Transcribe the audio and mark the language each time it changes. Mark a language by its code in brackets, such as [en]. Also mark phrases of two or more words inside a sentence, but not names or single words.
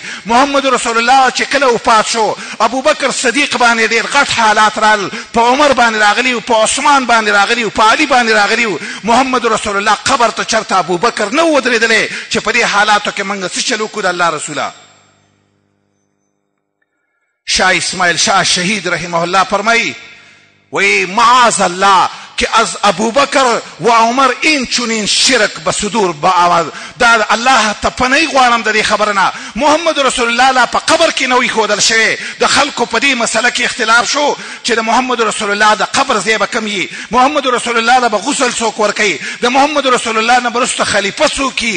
[ps] محمد رسول الله چې کله وفات شو، ابوبکر صدیق باندې ډېر غټ حالات رال، په عمر باندې راغلي و، په عثمان باندې راغلي و، په علي باندې راغلي و. محمد رسول الله قبر ته چرته ابوبکر نه و ودرېدلی چې په دې حالاتو کې موږ څه چل وکړو د الله رسوله. [fa] شاه اسماعیل شاه شهید [ar] رحمه الله [fa] فرمایي وی [ar] معاذ الله [fa] که از ابوبکر و عمر این چنین شرک به صدور با آمد. [ps] دا الله ته پناه غواړم د دې خبره نه. محمد رسول الله لا په قبر کې نه وي ښودل شوی. د خلکو په دې مسله کې اختلاف شو چې د محمد رسول الله د قبر ځای به کوم وي. محمد رسول الله له به غسل څوک ورکوي، د محمد رسول الله نه به وروسته خلیفه څوک وي.